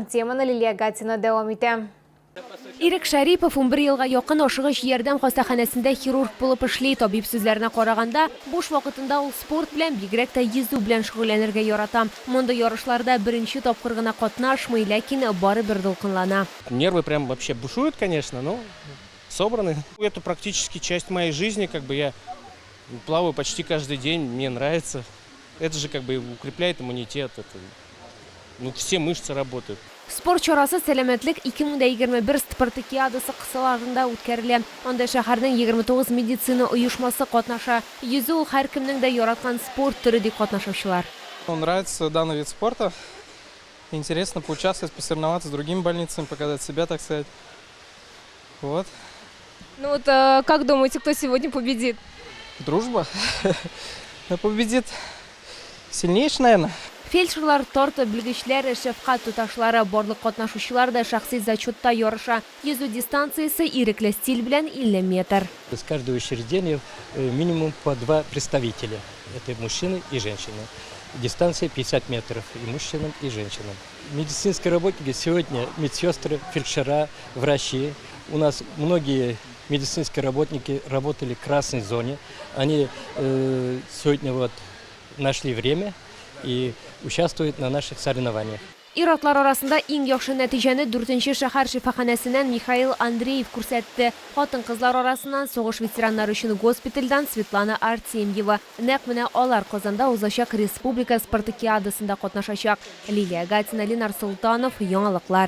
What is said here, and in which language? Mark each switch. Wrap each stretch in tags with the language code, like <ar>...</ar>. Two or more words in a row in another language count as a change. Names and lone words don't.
<tt>Теманы Лилия Гатина дәвам итә. Ирек Шарипов 11 елга якын ашыгыч ярдәм хастаханәсендә хирург булып эшли. Табиб сүзләренә караганда, буш вакытында ул спорт белән, бигрәк тә йөзү белән шөгыльләнергә ярата. Монда ярышларда беренче тапкыр гына катнашмый, ләкин барыбер дулкынлана.</tt> <ru>Нервы прям вообще бушуют, конечно, но собраны. Это практически часть моей жизни, как бы я плаваю почти каждый день, мне нравится. Это же как бы укрепляет иммунитет, это, все мышцы работают.</ru> <tt>Спорт чарасы сәламәтлек 2021 спартакиадасы кысаларында үткәрелә. Анда шәһәрнең 29 медицина оешмасы катнаша. Йөзү һәркемнең дә яраткан спорт түры ди катнашучылар.</tt> <ru>Нравится данный вид спорта. Интересно поучаствовать, посоревноваться с другими больницами, показать себя, так сказать. Вот. Ну вот, как думаете, кто сегодня победит? Дружба. Победит сильнейший, наверное.</ru> <tt>Фельдшерлар, торты, белгечләр, шәфкать туташлары, барлык катнашучылар да шәхси зачетта ярыша. Йөзү дистанциясе ирекле стиль белән 50 метр.</tt> <ru>Из каждого учреждения минимум по 2 представителя. Это мужчины и женщины. Дистанция 50 метров и мужчинам, и женщинам. Медицинские работники сегодня медсестры, фельдшера, врачи. У нас многие медицинские работники работали в красной зоне. Они сегодня вот нашли время и участвуют на наших соревнованиях.</ru> <tt>Иратлар арасында иң яхшы нәтиҗәне 4-нче шәһәр шифаханәсеннән Михаил Андреев күрсәтте. Хатын-кызлар арасыннан сугыш ветераннары өчен госпитальдән Светлана Артемьева. Нәкъ менә алар Казанда узачак республика спартакиадасында катнашачак. Лилия Гатина, Ленар Султанов, яңалыклар.</tt>